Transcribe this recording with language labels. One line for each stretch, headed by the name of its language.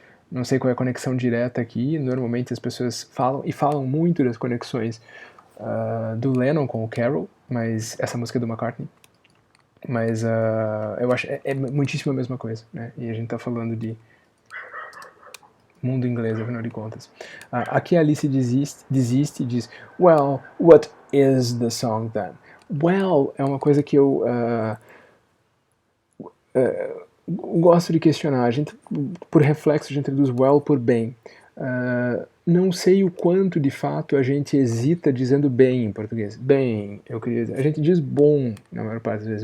Portuguese: Não sei qual é a conexão direta aqui, normalmente as pessoas falam, e falam muito das conexões do Lennon com o Carol, mas essa música é do McCartney. Mas eu acho é muitíssimo a mesma coisa, né? E a gente tá falando de mundo inglês, afinal de contas. Aqui a Alice desiste e diz,
English: well, what is the song then?
Portuguese: Well é uma coisa que eu gosto de questionar. A gente, por reflexo, a gente traduz well por bem. Não sei o quanto de fato a gente hesita dizendo bem em português. Bem, eu queria dizer. A gente diz bom na maior parte das vezes.